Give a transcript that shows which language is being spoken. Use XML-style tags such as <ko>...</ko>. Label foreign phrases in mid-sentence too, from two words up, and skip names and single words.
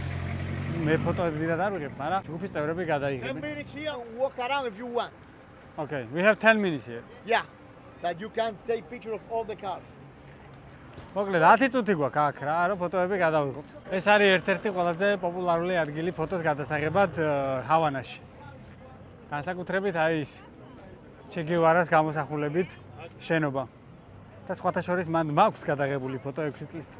<ka>მე ფოტოებს დიდად არ ვიღებ, მაგრამ ჯგუფის წევრები გადაიღებენ.</ka> <en>10 minutes here, walk around if you want. Okay, we have 10 minutes here. Yeah, that you can take picture of all the cars.</en> <ka>მოკლედ 10 წუთი გვაქვს აქ რა, რომ ფოტოები გადავიღოთ. ეს არის ერთ-ერთი ყველაზე პოპულარული ადგილი ფოტოს გადასაღებად ჰავანაში. განსაკუთრებით აი ის ჩე გევარას გამოსახულებით შენობა. და სხვათა შორის მან მაქვს გადაღებული ფოტო 6 წლის წინ.</ka>